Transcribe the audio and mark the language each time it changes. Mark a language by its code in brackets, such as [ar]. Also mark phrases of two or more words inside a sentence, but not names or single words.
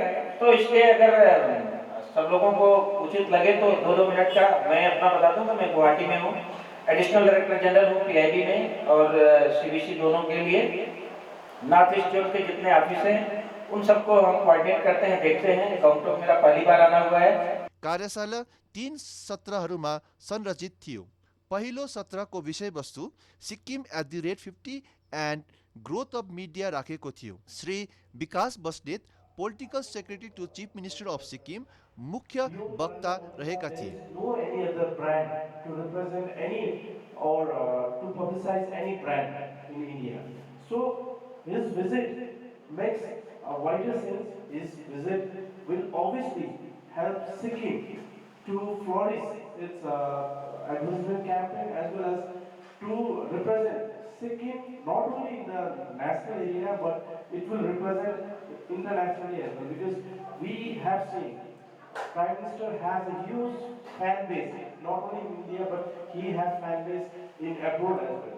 [hi] तो इसलिए अगर सब लोगों को उचित लगे तो 2-2 मिनट का मैं अपना बता दूं। मैं गुवाहाटी में हूँ, [en] additional director general [hi] हूँ पीआईबी में और सीबीसी दोनों के लिए। [en] North East zone [hi] के जितने ऑफिस हैं उन सबको हम कोऑर्डिनेट करते हैं, देखते हैं। गांवटोक मेरा पहली बार आना हुआ है। [ne] कार्यशाला 3 सत्रहरूमा संरचित थियो। पहिलो सत्रको विषयवस्तु सिक्किम @50 [en] and growth of media [ne] राखेको थियो। श्री विकास बस्नेत, [en] political secretary to chief minister of Sikkim, [ne] मुख्य वक्ता रहेका थिए। [en] No any other brand to represent any or to publicize any brand in India. So his visit makes a wider sense. His visit will obviously help Sikkim to flourish its advertisement campaign as well as to represent Sikkim not only in the national area but it will represent internationally as well, because we have seen Prime Minister has a huge fan base, not only in India but he has fan base in abroad as well.